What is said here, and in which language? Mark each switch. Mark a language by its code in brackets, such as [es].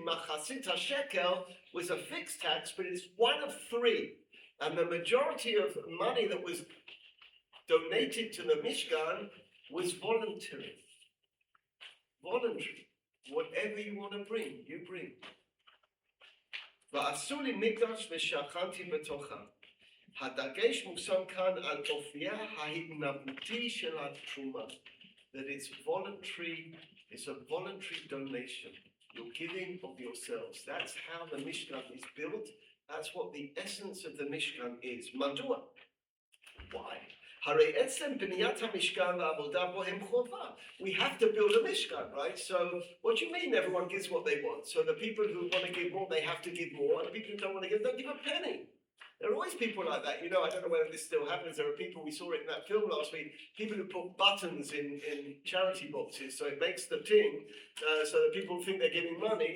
[en] Machasit HaShekel was a fixed tax, but it's one of three, and the majority of money that was donated to the Mishkan was voluntary. Whatever you want to bring, you bring. [he] ועשו לי מקדש ושכנתי בתוכם. הדגש מושם כאן על אופייה ההתנבאותי של התרומה. [en] That it's voluntary, it's a voluntary donation. You're giving of yourselves. That's how the Mishkan is built. That's what the essence of the Mishkan is. [he] מדוע? [en] Why? [he] הרי עצם בניית המשכן והעבודה בו הם חובה. [en] We have to build a Mishkan, right? So what do you mean everyone gives what they want? So the people who want to give more, they have to give more, and the people who don't want to give, don't give a penny. There are always people like that. You know, I don't know whether this still happens. There are people, we saw it in that film last week, people who put buttons in charity boxes, so it makes the ting, so that people think they're giving money.